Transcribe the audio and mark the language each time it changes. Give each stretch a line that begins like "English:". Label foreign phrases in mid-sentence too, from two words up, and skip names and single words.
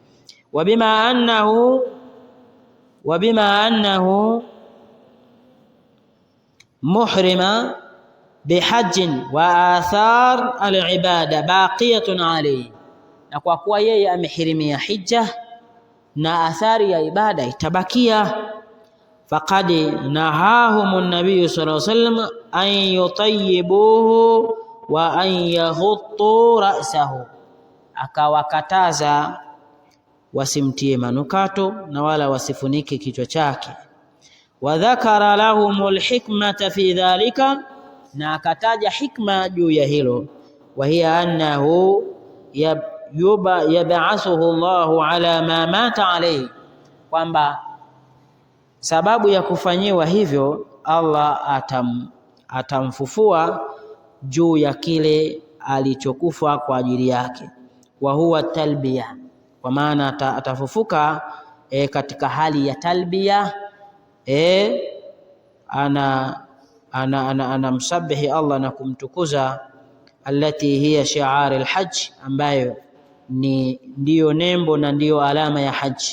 Arabic: وبما أنه محرم بحج وأثر العبادة باقية عليه,
Swahili: na kwa kuwa yeye amehirimia hija na athari ya ibada itabakia.
Arabic: فقد نهاهم النبي صلى الله عليه وسلم أن يطيبوه وأن يغطوا رأسه,
Swahili: akawakataza wasimtie manukato na wala wasifunike kichwa chake.
Arabic: وذكر لهم الحكمة في ذلك,
Swahili: na akataja hikma juu ya hilo.
Arabic: وهي أنه يبعثه الله على ما مات عليه,
Swahili: kwamba sababu ya kufanyiwa hivyo Allah atamfufua juu ya kile alichokufa kwa ajili yake.
Arabic: وهو تلبية,
Swahili: kwa maana atafufuka katika hali ya talbiya, anamsabihi Allah na kumtukuza,
Arabic: التي هي شعار الحج,
Swahili: ambayo ndiyo nembo na ndiyo alama ya haji.